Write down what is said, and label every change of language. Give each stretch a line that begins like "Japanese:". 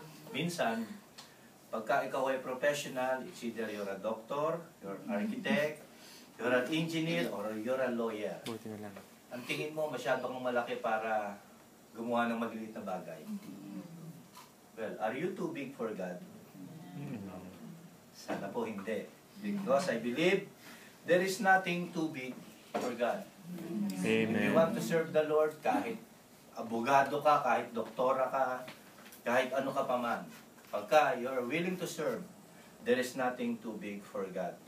Filipino: Minsan, pagka ikaw ay
English: professional, it's either you're a doctor, you're an architect, you're an engineer, or you're a lawyer.
Filipino: Ang tingin mo masyadong malaki para gumawa ng maliliit na bagay.
English: Well, are you too big for God?
Filipino: Sana po hindi.
English: Because I believe there is nothing too big for God. Amen. If you want to serve the Lord,
Filipino: kahit abogado ka, kahit doktora ka, kahit ano ka pa man, pagka
English: you're willing to serve, there is nothing too big for God.